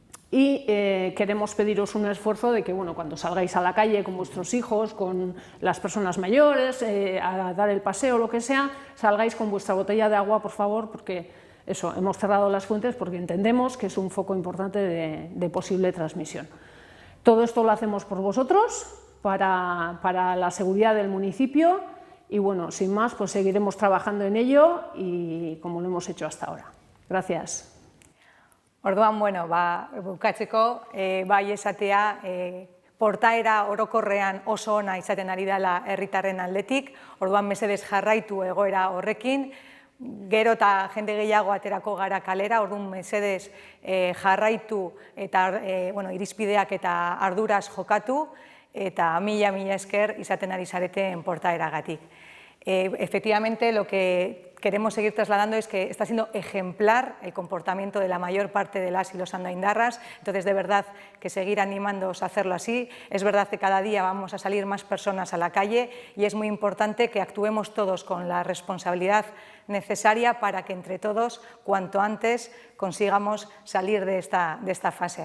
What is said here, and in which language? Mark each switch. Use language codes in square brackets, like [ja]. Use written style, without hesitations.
[es] y queremos pediros un esfuerzo de que cuando salgáis a la calle con vuestros hijos, con las personas mayores, a dar el paseo o lo que sea, salgáis con vuestra botella de agua, por favor, porque eso, hemos cerrado las fuentes porque entendemos que es un foco importante de posible transmisión. Todo esto lo hacemos por vosotros, para la seguridad del municipio y sin más, pues seguiremos trabajando en ello y como lo hemos hecho hasta ahora. Gracias. [eu] Orduan, bukatzeko, bai esatea, portaera orokorrean oso ona izaten ari dela herritarren aldetik, orduan mesedez jarraitu egoera horrekin, gero eta jende gehiago aterako gara kalera, orduan mesedez jarraitu eta irizpideak eta arduraz jokatu, eta mila esker izaten ari zareten portaeragatik. [es] Efectivamente, lo que queremos seguir trasladando es que está siendo ejemplar el comportamiento de la mayor parte de las y los andoaindarras, entonces de verdad que seguir animándoos a hacerlo así. Es verdad que cada día vamos a salir más personas a la calle y es muy importante que actuemos todos con la responsabilidad necesaria para que entre todos, cuanto antes, consigamos salir de esta fase.